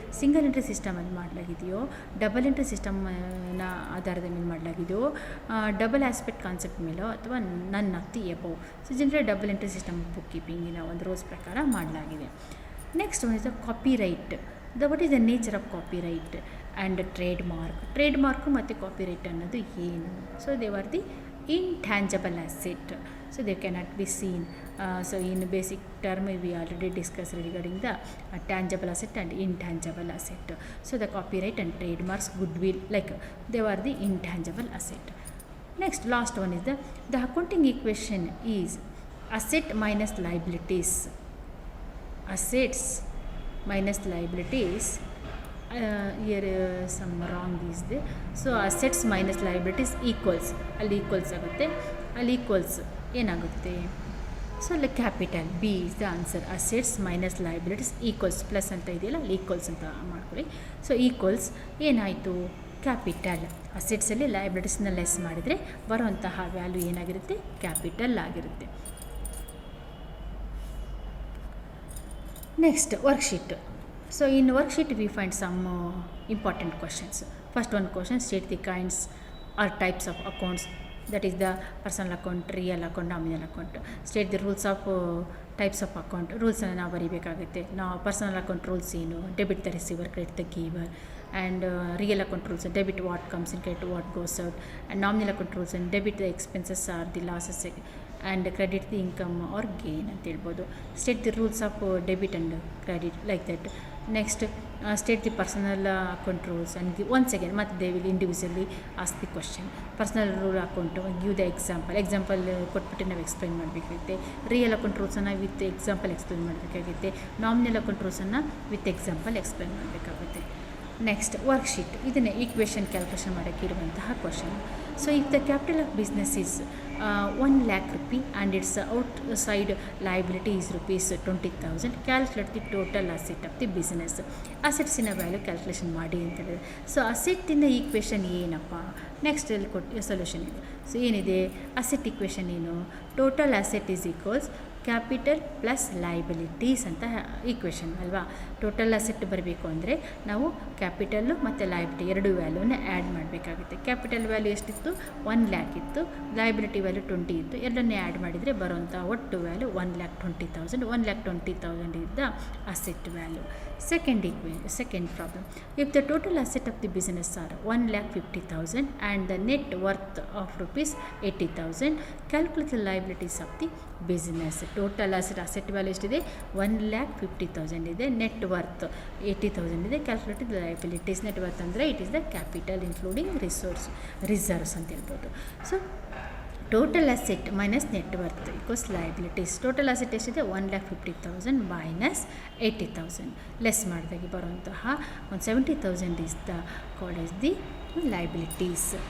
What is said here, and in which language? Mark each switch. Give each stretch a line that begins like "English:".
Kannada: Single entry ಸಿಸ್ಟಮಲ್ಲಿ ಮಾಡಲಾಗಿದೆಯೋ, double entry ಸಿಸ್ಟಮ್ನ ಆಧಾರದ ಮೇಲೆ ಮಾಡಲಾಗಿದೆಯೋ, ಡಬಲ್ ಆಸ್ಪೆಕ್ಟ್ ಕಾನ್ಸೆಪ್ಟ್ ಮೇಲೋ, ಅಥವಾ
English: None of the above.
Kannada: So general double entry system book ಕೀಪಿಂಗಿನ ಒಂದು rules ಪ್ರಕಾರ ಮಾಡಲಾಗಿದೆ.
English: Next one is the copyright. What is the nature of copyright and trademark.
Kannada: Trade mark ಮತ್ತು copyright ಅನ್ನೋದು ಏನು?
English: So they are the intangible asset, so they cannot be seen. So in basic term we already discussed regarding the tangible asset and intangible asset. So the copyright and trademarks, goodwill, like they are the intangible asset. Next, last one is the accounting equation is asset minus liabilities. Assets minus liabilities. Here some wrong is there. So assets minus liabilities equals,
Kannada: ಅಲ್ಲಿ equals ಆಗುತ್ತೆ, ಅಲ್ಲಿ equals ಏನಾಗುತ್ತೆ? So ಅಲ್ಲಿ capital B
English: Is the answer.
Kannada: Assets minus liabilities equals, plus ಅಂತ ಇದೆಯಲ್ಲ ಅಲ್ಲಿ equals ಅಂತ ಮಾಡ್ಕೊಳ್ಳಿ. ಸೊ ಈಕ್ವಲ್ಸ್ ಏನಾಯಿತು? ಕ್ಯಾಪಿಟಲ್. ಅಸೆಟ್ಸಲ್ಲಿ ಲಯಬಿಲಿಟೀಸ್ನ ಲೆಸ್ ಮಾಡಿದರೆ ಬರುವಂತಹ ವ್ಯಾಲ್ಯೂ ಏನಾಗಿರುತ್ತೆ? ಕ್ಯಾಪಿಟಲ್ ಆಗಿರುತ್ತೆ.
English: Next worksheet. So in worksheet we find some important questions. First one question, state the kinds or types of accounts, that is the personal account, real account, nominal account. State the rules of types of account.
Kannada: Rules ಅನ್ನು ನಾವು ಬರೀಬೇಕಾಗುತ್ತೆ. ನಾವು personal account rules ಏನು?
English: Debit the receiver, credit the giver. And real account rules, debit what comes in, credit what goes out. And nominal account rules, and debit the expenses or the losses and credit the income or gain
Kannada: ಅಂತ ಹೇಳ್ಬೋದು.
English: State the rules of debit and credit, like that. Next state the personal account rules and give once again, ಮತ್ತು they will individually ask the question.
Kannada: Personal rule account
English: give the example
Kannada: ಕೊಟ್ಬಿಟ್ಟು ನಾವು explain ಮಾಡಬೇಕಾಗುತ್ತೆ. Real account ರೂಲ್ಸನ್ನು with example explain ಮಾಡಬೇಕಾಗುತ್ತೆ. Nominal account ರೂಲ್ಸನ್ನು with example explain ಮಾಡಬೇಕಾಗುತ್ತೆ. Next worksheet. ಇದನ್ನೇ equation calculation ಮಾಡೋಕ್ಕೆ ಇರುವಂತಹ question.
English: So if the capital of business is 1 lakh rupee and its outside liability is rupees 20,000, calculate the total asset of the business.
Kannada: ಅಸೆಟ್ಸಿನ value calculation ಮಾಡಿ ಅಂತ ಹೇಳಿದ್ರೆ, so ಅಸೆಟ್ಟಿನ equation ಏನಪ್ಪ? Next ಅಲ್ಲಿ solution ಇದೆ. So ಏನಿದೆ asset equation ಏನು? Total asset is equals capital plus liabilities ಅಂತ equation ಅಲ್ವಾ. ಟೋಟಲ್ ಅಸೆಟ್ ಬರಬೇಕು ಅಂದರೆ ನಾವು ಕ್ಯಾಪಿಟಲ್ಲು ಮತ್ತು ಲಯಬಿಲಿಟಿ ಎರಡು ವ್ಯಾಲ್ಯೂನ ಆ್ಯಡ್ ಮಾಡಬೇಕಾಗುತ್ತೆ. ಕ್ಯಾಪಿಟಲ್ ವ್ಯಾಲ್ಯೂ ಎಷ್ಟಿತ್ತು? 1 lakh ಇತ್ತು. ಲಯಬಿಲಿಟಿ ವ್ಯಾಲ್ಯೂ 20 ಇತ್ತು. ಎರಡನ್ನೇ ಆ್ಯಡ್ ಮಾಡಿದರೆ ಬರುವಂಥ ಒಟ್ಟು value 1,20,000.
English: 1,20,000 is the asset value. Second problem. If the total asset of the business are 1,50,000 and the net worth of rupees 80,000, calculate the liabilities of the business. Total asset value
Kannada: ಎಷ್ಟಿದೆ? 1,50,000 ಇದೆ. Net worth 80,000 ಇದೆ.
English: Calculate the liabilities. Net worth
Kannada: ಅಂದರೆ
English: it is the capital including reserves
Kannada: ಅಂತ ಹೇಳ್ಬೋದು.
English: So total asset minus net worth equals liabilities. Total asset
Kannada: ಎಷ್ಟಿದೆ?
English: 1,50,000 minus 80,000 less
Kannada: ಮಾಡಿದಾಗೆ ಬರುವಂತಹ
English: 70,000 is the called as the liabilities.